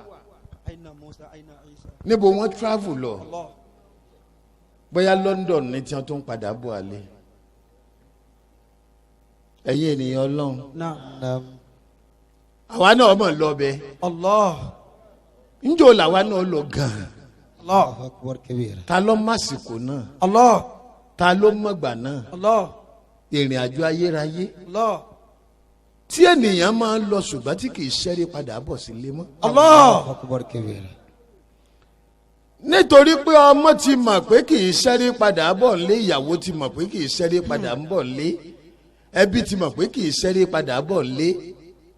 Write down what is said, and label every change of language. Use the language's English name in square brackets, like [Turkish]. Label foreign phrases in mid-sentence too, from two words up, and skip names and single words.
[Yoruba] Níbo wọ́n travel lọ. Bóyá London ni tí wọ́n tó ń padà bọ̀ alẹ́. Ẹ̀yin ènìyàn Ọlọ́run. Naam. Àwa náà mọ̀ lọ bẹ. Allah. Ńjọ́ làwa náà lọ gan-an. [Arabic] الله أكبر كبيرا. [Yoruba] Ta ló másìkò náà? Allah. Ta ló mọ̀gbà náà? Allah. Ìrìn àjò ayérayé. Allah. Tí ènìyàn máa ń lọ ṣùgbọ́n tí kì í ṣẹ́rí padà bọ̀ sílé mọ́. [Arabic] الله أكبر كبيرا. [Yoruba] Nítorí pé ọmọ ti mọ̀ pé kì í ṣẹ́rí padà bọ̀ nílé, ìyàwó ti mọ̀ pé kì í ṣẹ́rí padà ń bọ̀ nílé, ẹbí ti mọ̀ pé kì í ṣẹ́rí padà bọ̀ nílé.